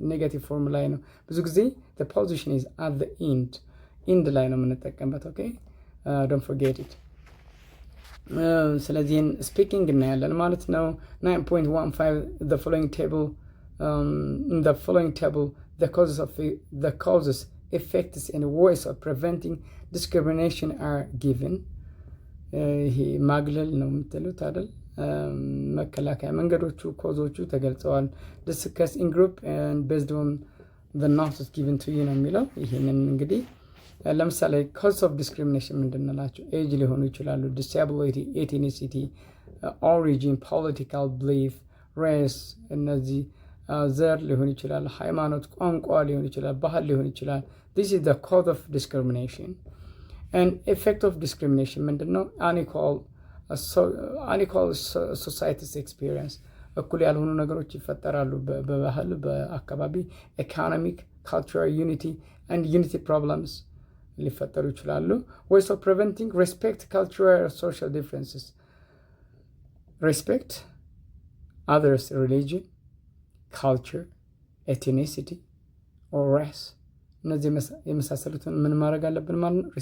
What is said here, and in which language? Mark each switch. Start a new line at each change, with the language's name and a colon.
Amharic: ኔጋቲቭ ፎርም ላይ ነው ብዙ ጊዜ
English: the position is at the end
Amharic: ላይ ነው የምንጠቀምበት። ኦኬ
English: don't forget it.
Amharic: ስለዚህን ስፒኪንግ እናያለን ማለት ነው።
English: 9.15 the following table in the following table the causes effects and ways of preventing discrimination are given.
Amharic: ይሄ ማግለል ነው የምትሉት አይደል? መከላከያ መንገዶቹ ኮዞቹ ተገልጸዋል።
English: discuss in group and based on the notes given to you
Amharic: ነው የሚለው። ይሄንን እንግዲህ ለምሳሌ
English: cause of discrimination
Amharic: ምንድነላቸው? ኤጅ ሊሆኑ ይችላሉ፣
English: disability, ethnicity, origin, political belief, race፣
Amharic: እነዚህ ዘር ሊሆን ይችላል፣ ሃይማኖት፣ ቋንቋ ሊሆን ይችላል፣ ባህል ሊሆን ይችላል።
English: this is the cause of discrimination. and effect of discrimination
Amharic: ምንድነው?
English: unequal society's experience
Amharic: እኩል ያልሆኑ ነገሮች ይፈጠራሉ በባህል፣ በአካባቢ፣
English: economic, cultural unity and unity problems
Amharic: ሊፈጠሩ ይችላሉ።
English: ways of preventing respect cultural social differences, respect others religion, culture, ethnicity or race
Amharic: እነዚህ የመሳሰሉትን ምን ማድረግ አለብን ማለት ነው?